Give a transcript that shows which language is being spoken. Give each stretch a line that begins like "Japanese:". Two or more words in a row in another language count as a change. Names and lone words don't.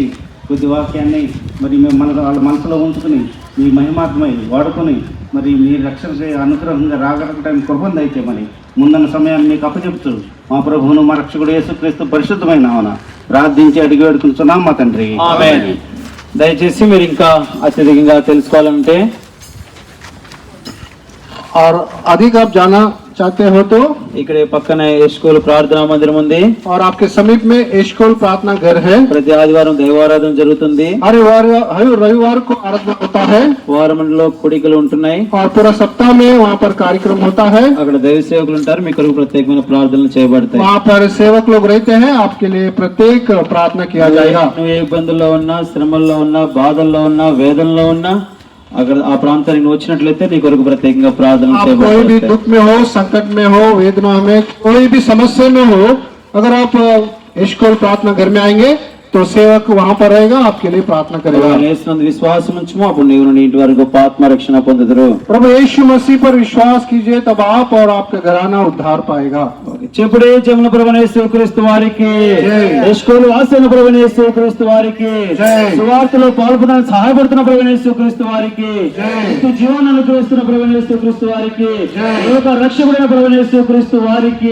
Telugu: కొద్ది వాక్యాన్ని మరి మేము వాళ్ళ మనసులో ఉంచుకుని మీ మహిమాత్మై వాడుకొని మరి మీ రక్షణ అనుగ్రహంగా రాగలగటానికి కృపను దయచేయమని ముందన్న సమయాన్ని మీకు అప్పచెప్తూ మా ప్రభువును మా రక్షకుడు యేసుక్రీస్తు పరిశుద్ధమైన నామమున ప్రార్థించి అడిగి వేడుకుంటున్నాం మా తండ్రి. ఆమేన్. దయచేసి మీరు ఇంకా అత్యధికంగా తెలుసుకోవాలంటే
Hindi: और अधिक आप जाना चाहते हो तो
Telugu: ఇక్కడే పక్కనే స్కూల్ ప్రార్థనా మందిరం ఉంది.
Hindi: और आपके समीप में एशकोल प्रार्थना घर है।
Telugu: ప్రతి ఆదివారం దైవారాధన జరుగుతుంది.
Hindi: हर रविवार को आराधना होता है
Telugu: వారంలో కూడికలు ఉంటున్నాయి.
Hindi: और पूरा सप्ताह में वहाँ पर कार्यक्रम होता है।
Telugu: అక్కడ దైవ సేవకులు ఉంటారు. మీ కొరకు ప్రత్యేకమైన ప్రార్థనలు చేయబడతాయి.
Hindi: वहाँ पर सेवक लोग रहते हैं, आपके लिए प्रत्येक प्रार्थना किया जाएगा।
Telugu: నువ్వు ఏ ఇబ్బందుల్లో ఉన్నా, శ్రమల్లో ఉన్నా, బాధల్లో ఉన్నా, వేదనలో ఉన్నా అక్కడ ఆ ప్రాంతానికి నువ్వు వచ్చినట్లయితే నీ కొరకు ప్రత్యేకంగా ప్రార్థనలు
Hindi: आप कोई भी
Telugu: చేయబడతాయి.
Hindi: दुख में हो, संकट में हो, वेदना में, कोई भी समस्या में हो, अगर आप एशकोल प्रार्थना घर में आएंगे तो सेवक वहाँ पर रहेगा, आपके लिए प्रार्थना करेगा।
Telugu: యేసునందు విశ్వాసం ఉంచుము, అప్పుడు నీవు నీ ఇంటి వరకు గొప్ప ఆత్మ రక్షణ పొందుదురు.
Hindi: प्रभु यीशु मसीह पर विश्वास कीजिए, तब आप और आपका घराना उद्धार पाएगा।
Telugu: చెప్పుడే జమున ప్రభువైన యేసుక్రీస్తు వారికి, జై. యేసుకుల వాసన ప్రభువైన యేసుక్రీస్తు వారికి, జై. సువార్తలో పాల్గొనడానికి సహాయపడుతున్న ప్రభువైన యేసుక్రీస్తు వారికి, జై. నిత్య జీవాన్ని అనుగ్రహిస్తున్న ప్రభువైన యేసుక్రీస్తు వారికి, జై. లోక రక్షకుడైన ప్రభువైన యేసుక్రీస్తు వారికి.